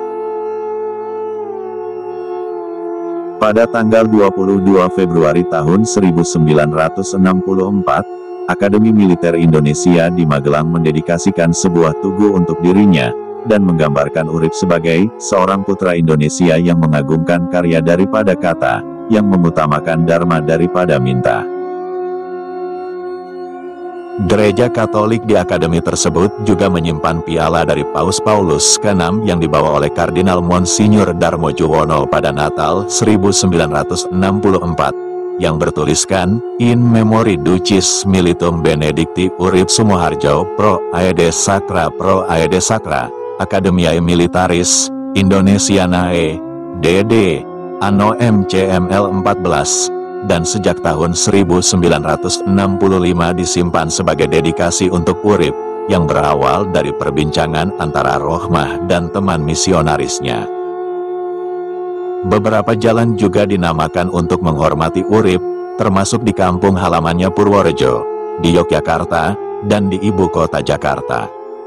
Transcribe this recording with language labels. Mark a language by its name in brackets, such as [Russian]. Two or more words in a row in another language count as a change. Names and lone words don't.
[Indonesian] Pada tanggal 22 Februari tahun 1964, Akademi Militer Indonesia di Magelang mendedikasikan sebuah tugu untuk dirinya, dan menggambarkan Urip sebagai seorang putra Indonesia yang mengagungkan karya daripada kata, yang mengutamakan dharma daripada minta. Gereja Katolik di akademi tersebut juga menyimpan piala dari Paus Paulus ke-6 yang dibawa oleh Kardinal Monsinyur Darmojuwono pada Natal 1964, yang bertuliskan, [Latin] In Memori Ducis Militum Benedicti Urip Sumoharjo Pro Aede Sacra Academiae Militaris Indonesianae DD Anno MCML 14, [Indonesian] dan sejak tahun 1965 disimpan sebagai dedikasi untuk Urip, yang berawal dari perbincangan antara Rohmah dan teman misionarisnya. Beberapa jalan juga dinamakan untuk menghormati Urip, termasuk di kampung halamannya Purworejo, di Yogyakarta, dan di ibu kota Jakarta.